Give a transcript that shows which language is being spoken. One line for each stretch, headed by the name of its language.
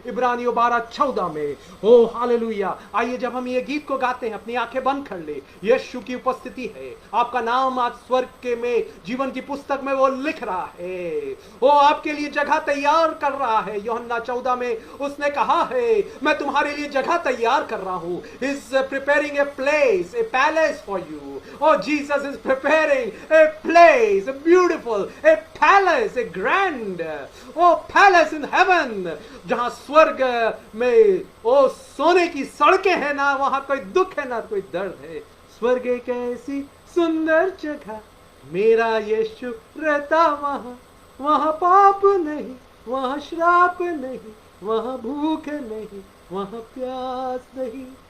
Hindi: इब्रानियों 12:14 में। ओ हालेलुया। आइए जब हम ये गीत को गाते हैं, अपनी आंखें बंद कर ले। यीशु की उपस्थिति है, आपका नाम आज स्वर्ग के में जीवन की पुस्तक में वो लिख रहा है, वो आपके लिए जगह तैयार कर रहा है। यूहन्ना 14 में उसने कहा है, मैं तुम्हारे लिए जगह तैयार कर रहा हूं।
English: Is preparing a place, a palace for you. Oh, Jesus is preparing a place, a beautiful, a palace, a grand, oh palace in heaven.
Hindi: जहां स्वर्ग में ओ सोने की सड़कें हैं, ना वहां कोई दुख है ना कोई दर्द है। स्वर्ग एक ऐसी सुंदर जगह, मेरा यीशु रहता वहां। वहां पाप नहीं, वहां श्राप नहीं, वहां भूख नहीं, वहां प्यास नहीं।